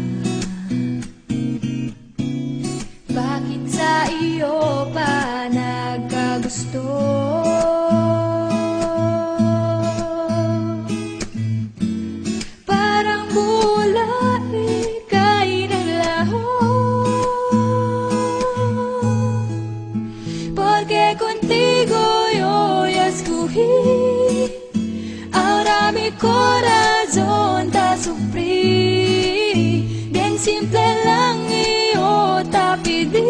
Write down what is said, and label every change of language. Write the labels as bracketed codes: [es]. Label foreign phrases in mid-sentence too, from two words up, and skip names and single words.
[tl] Bakit sa iyo pa nagkagusto? Parang bulay ika'y naglaho, [es] porque contigo yo ya escogí. Ahora mi corazón te sufrí. Bien simple lang yo te pedí.